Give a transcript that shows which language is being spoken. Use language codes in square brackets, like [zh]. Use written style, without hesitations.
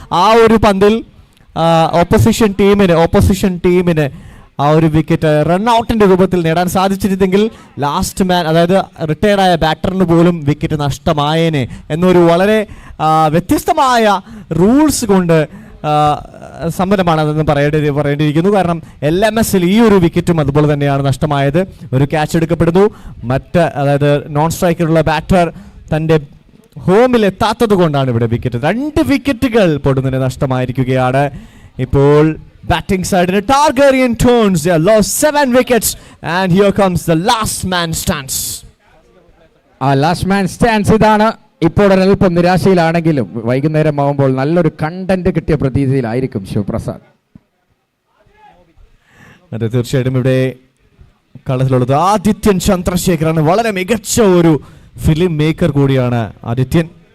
[ml] ആ ഒരു പന്തിൽ ഓപ്പോസിഷൻ ടീമിന് ആ ഒരു വിക്കറ്റ് റൺ ഔട്ടിന്റെ രൂപത്തിൽ നേടാൻ സാധിച്ചിരുന്നെങ്കിൽ ലാസ്റ്റ് മാൻ, അതായത് റിട്ടയർഡ് ആയ ബാറ്ററിന് പോലും വിക്കറ്റ് നഷ്ടമായേനെ എന്നൊരു വളരെ വ്യത്യസ്തമായ റൂൾസ് കൊണ്ട് സമ്പന്നമാണ് അതെന്ന് പറയേണ്ടിയിരിക്കുന്നു. കാരണം LMSൽ ഈ ഒരു വിക്കറ്റും അതുപോലെ തന്നെയാണ് നഷ്ടമായത്. ഒരു ക്യാച്ച് എടുക്കപ്പെടുന്നു. അതായത് നോൺ സ്ട്രൈക്കറുള്ള ബാറ്റർ തൻ്റെ ഹോമിൽ എത്താത്തത് കൊണ്ടാണ് ഇവിടെ വിക്കറ്റ്. 2 വിക്കറ്റുകൾ പൊടുന്നതിന് നഷ്ടമായിരിക്കുകയാണ്. ഇപ്പോൾ batting സൈഡിന് ടാർഗേറിയൻ turns [en] lost 7 wickets and here comes the last man stands. [ml] Last man stands ഇതാണ്. ഇപ്പോൾ ഒരൽപ്പം നിരാശയിലാണെങ്കിലും വൈകുന്നേരം ആകുമ്പോൾ നല്ലൊരു കണ്ടന്റ് കിട്ടിയ പ്രതീതിയിലായിരിക്കും ശിവപ്രസാദ്. അതെ, തീർച്ചയായിട്ടും ഇവിടെ കളത്തിലുള്ളത് ആദിത്യൻ ചന്ദ്രശേഖറാണ്. വളരെ മികച്ച ഒരു ഫിലിം മേക്കർ കൂടിയാണ് ആദിത്യൻ.